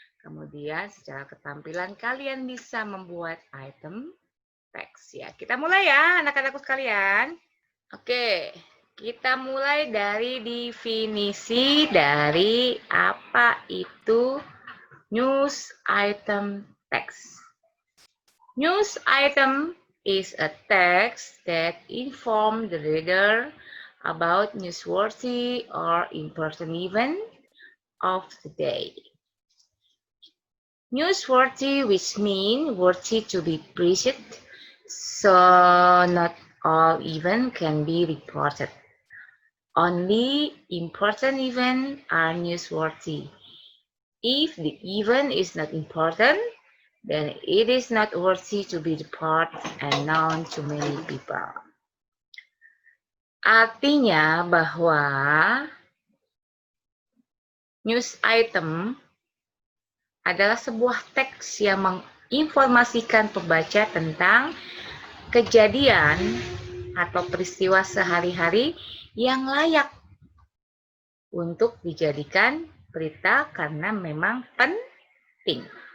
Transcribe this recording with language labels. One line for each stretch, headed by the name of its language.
Indonesian: Kemudian secara ketampilan kalian bisa membuat item text ya. Kita mulai ya anak-anakku sekalian. Oke, kita mulai dari definisi dari apa itu news item text.
English: News item is a text that informs the reader about newsworthy or important event of the day. Newsworthy, which means worthy to be preached, so not all events can be reported. Only important events are newsworthy. If the event is not important, then it is not worthy to be reported and known to many people.
Indonesian: Artinya bahwa news item adalah sebuah teks yang menginformasikan pembaca tentang kejadian atau peristiwa sehari-hari yang layak untuk dijadikan berita karena memang penting.